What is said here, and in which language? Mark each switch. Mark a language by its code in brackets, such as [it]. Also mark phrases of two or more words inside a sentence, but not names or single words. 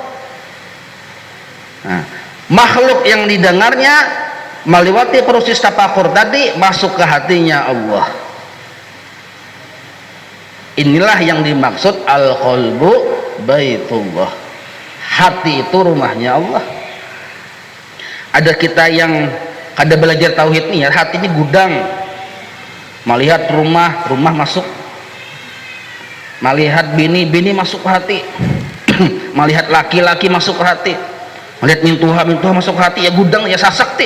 [id] Nah, makhluk yang didengarnya melewati proses tapakur tadi masuk ke hatinya Allah. Inilah yang dimaksud [ar] القلب بيت الله. [id] Hati itu rumahnya Allah. [bjn] Ada kita yang kada belajar tauhid nih ya, hatinya gudang. [id] Melihat rumah masuk. Melihat bini masuk ke hati. Melihat laki-laki masuk ke hati. Melihat mintuha masuk ke hati, ya gudang ya sasakti.